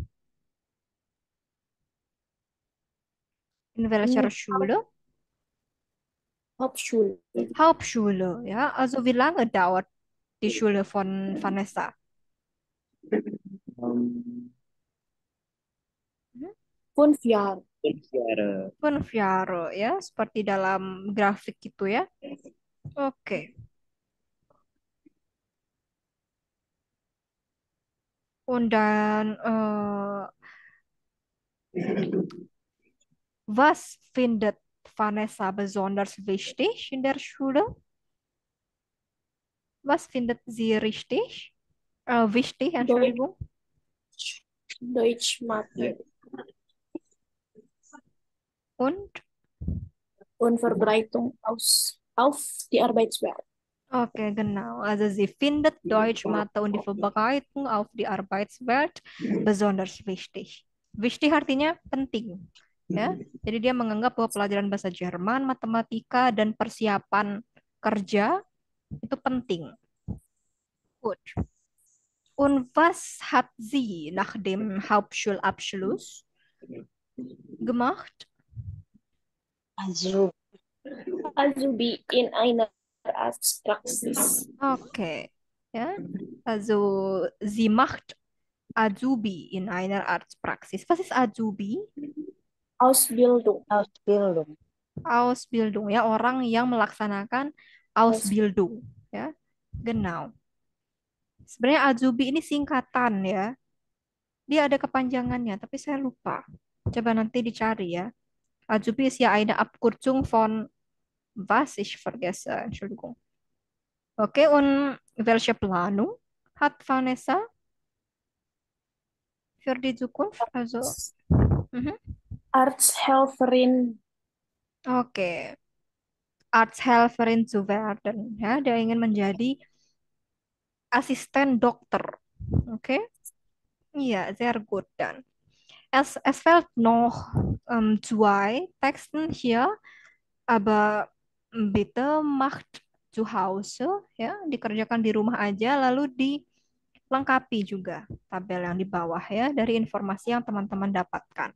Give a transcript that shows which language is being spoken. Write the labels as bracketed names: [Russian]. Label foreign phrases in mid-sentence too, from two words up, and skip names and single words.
[German] In welcher Schule? Hauptschule. Hauptschule, ja. Also wie lange dauert die Schule von Vanessa? Ähm, Mhm. 5 Jahre. 5 Jahre. 5 Jahre, [Indonesian] ya. Seperti dalam grafik gitu ya. Oke. [German] Und dann, was findet Vanessa besonders wichtig in der Schule? Was findet sie richtig? Wichtig, Deutsch, Entschuldigung. Deutsch, Mathe Und? und Verbreitung auf die Arbeitswelt. Okay, genau. Also sie findet Deutsch, Mathe und die Verbreitung auf die Arbeitswelt besonders wichtig. [Indonesian] Wichtig artinya penting, ya. Jadi dia menganggap bahwa pelajaran bahasa Jerman, matematika, dan persiapan kerja itu penting. [German] Gut. Und was hat sie nach dem Hauptschulabschluss gemacht? Azubi in einer Arztpraxis. Okay, ja. Also sie macht Azubi in einer Arztpraxis. Was ist Azubi? Ausbildung. Ausbildung, [Indonesian] ya, orang yang melaksanakan Ausbildung, ya. [German] Genau. [Indonesian] Sebenarnya Azubi ini singkatan, ya. Dia ada kepanjangannya, tapi saya lupa. Coba nanti dicari, ya. [German] Azubi ist ja eine Abkürzung von was? Ich vergesse, Entschuldigung. Okay, und welche Planung hat Vanessa für die Zukunft? Also, Arzthelferin. Oke. Arzthelferin zu werden, [Indonesian] ya. Dia ingin menjadi asisten dokter. Oke. [German] Ja, sehr gut dann. Es fehlt noch zwei Texten hier, aber bitte macht zu Hause, [Indonesian] ya, dikerjakan di rumah aja, lalu dilengkapi juga tabel yang di bawah, ya, dari informasi yang teman-teman dapatkan.